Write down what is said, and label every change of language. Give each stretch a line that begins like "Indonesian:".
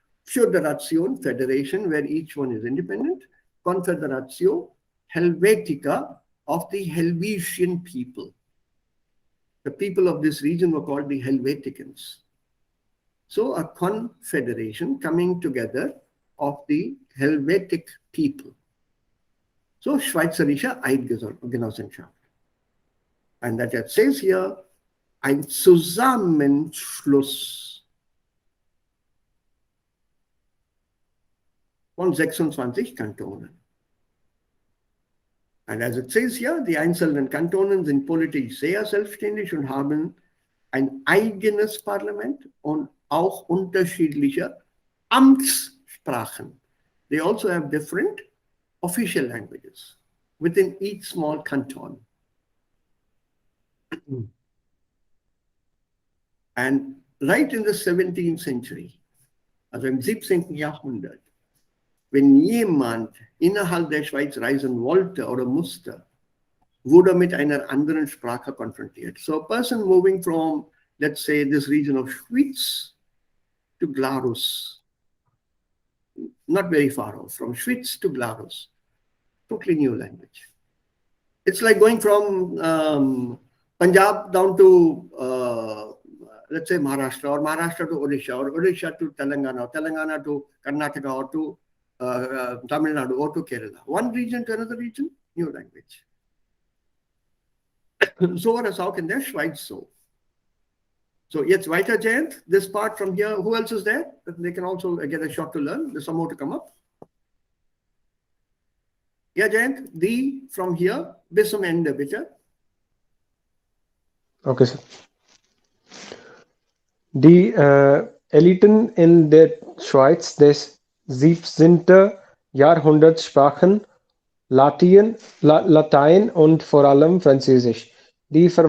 English: Federation, federation, where each one is independent. Confederatio Helvetica, of the Helvetian people. The people of this region were called the Helveticans. So a confederation coming together of the Helvetic people. So Schweizerische Eidgenossenschaft. And that it says here,
German: ein Zusammenschluss von 26 Kantonen.
English: And as it says here,
German: die einzelnen Kantonen sind politisch sehr selbstständig und haben ein eigenes Parlament und auch unterschiedliche Amtssprachen.
English: They also have different official languages within each small canton. And right in the 17th century,
German: also im 17. Jahrhundert, wenn jemand innerhalb der Schweiz reisen wollte oder musste, wurde mit einer anderen Sprache konfrontiert.
English: So a person moving from, let's say, this region of Schwyz to Glarus, not very far off, from Schwyz to Glarus, totally new language. It's like going from Punjab down to, let's say, Maharashtra, or Maharashtra to Odisha, or Odisha to Telangana, or Telangana to Karnataka, or to Tamil Nadu, or to Kerala. One region to another region, new language.
German: So war es auch in der Schweiz so. So jetzt weiter,
English: Jayant, this part from here, who else is there? They can also get a shot to learn. There's some more to come up.
German: Yeah, Jayant, die
English: from here
German: bis zum Ende, bitte.
English: Okay, sir.
German: Die Eliten in der Schweiz des 17. Jahrhunderts sprachen Latein und vor allem Französisch. Die